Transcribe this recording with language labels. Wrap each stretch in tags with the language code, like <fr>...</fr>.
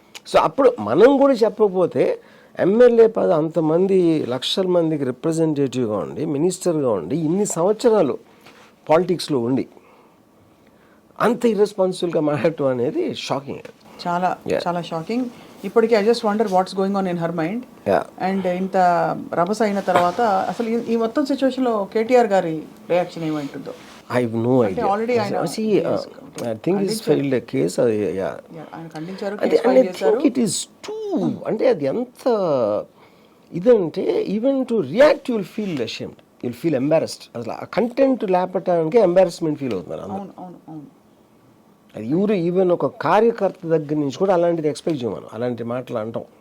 <te>So అప్పుడు మనం కూడా చెప్పకపోతే ఎమ్మెల్యే పదవి అంతమంది లక్షల మందికి రిప్రజెంటేటివ్గా ఉండి మినిస్టర్గా ఉండి ఇన్ని సంవత్సరాలు పాలిటిక్స్లో ఉండి అంత ఇర్రెస్పాన్సిబుల్గా మాట్లాడటం అనేది షాకింగ్. చాలా చాలా షాకింగ్. ఇప్పటికీ</te> <en>I just wonder what's going on in her mind.</en> <te>And ఇంత రభస అయిన తర్వాత అసలు ఈ మొత్తం సిచ్యువేషన్లో కేటీఆర్ గారి రియాక్షన్ ఏమంటుందో?</te> <en>I have no idea. Already See, I think he's filed a case.</en> <te>ఆయన ఖండించారు,</te> <en>And I think it is too.</en> <te>అంటే అది ఎంత ఇదంటే</te> <en>Even to react you'll feel ashamed, you'll feel embarrassed.</en> <te>అసలు ఆ కంటెంట్ లేపటానికి ఎంబారస్మెంట్ ఫీల్ అవుతున్నారు అందరూ. అవును అవును. అది ఎవరు ఈవెన్ ఒక కార్యకర్త దగ్గర నుంచి కూడా అలాంటిది ఎక్స్పెక్ట్ చేయమను, అలాంటి మాటలు అంటాం.</te>